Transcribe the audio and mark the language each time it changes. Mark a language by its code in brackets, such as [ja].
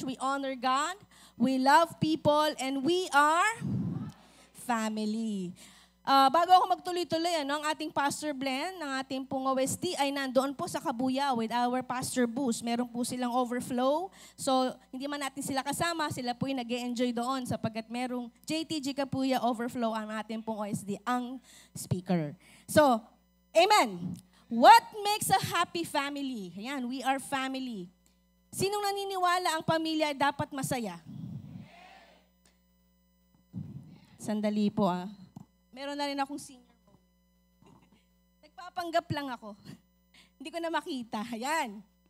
[en] We honor God, we love people, and we are family. [tl] Bago ako magtuloy-tuloy, ang ating Pastor Glenn, ng ating pong OST, ay nandoon po sa Kabuya [en] with our Pastor Boost. [tl] Meron po silang overflow. So, hindi man natin sila kasama, sila po yung nag-e-enjoy doon sapagkat merong JTG Kabuya overflow ang ating pong OST, ang speaker. [en] So, amen. What makes a happy family? Ayan, we are family. [tl] Sinong naniniwala ang pamilya ay dapat masaya? Sandali po Meron na rin akong senior moment. Nagpapanggap lang ako. Hindi ko na makita. Ayan.